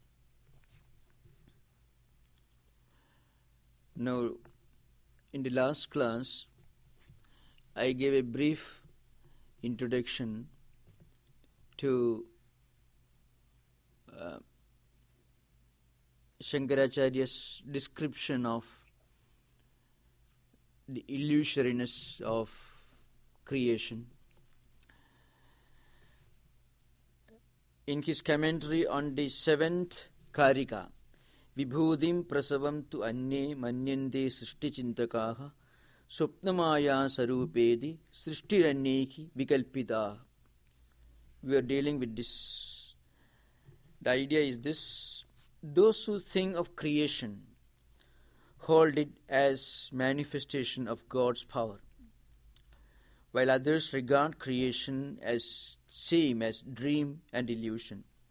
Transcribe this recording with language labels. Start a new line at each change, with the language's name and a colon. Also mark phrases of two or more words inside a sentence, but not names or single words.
English: Now, in the last class, I gave a brief introduction to Shankaracharya's description of the illusoriness of creation. In his commentary on the 7th Karika,
Sanskrit: विभूतिं प्रसवं तु अन्ये मन्यन्ते सृष्टिचिन्तकाः स्वप्नमाया सरूपेति सृष्टिरन्यैः विकल्पिता.
English: We are dealing with this. The idea is this: those who think of creation hold it as manifestation of God's power, while others regard creation as same as dream and illusion.